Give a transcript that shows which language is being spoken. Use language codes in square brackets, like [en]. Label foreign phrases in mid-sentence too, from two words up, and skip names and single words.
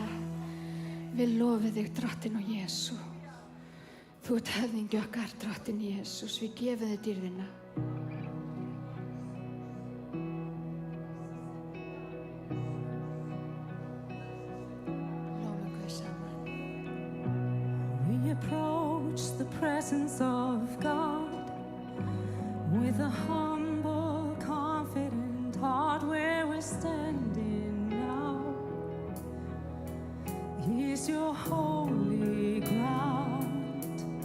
[is] Við lofum þig, drottin og Jésu. Þú ert höfðingi okkar, drottin Jésús. Við gefum þig dýrðina. Lofum Guð saman. [en] We approach the presence of God with a humble, confident heart. Where we're standing now is your holy ground.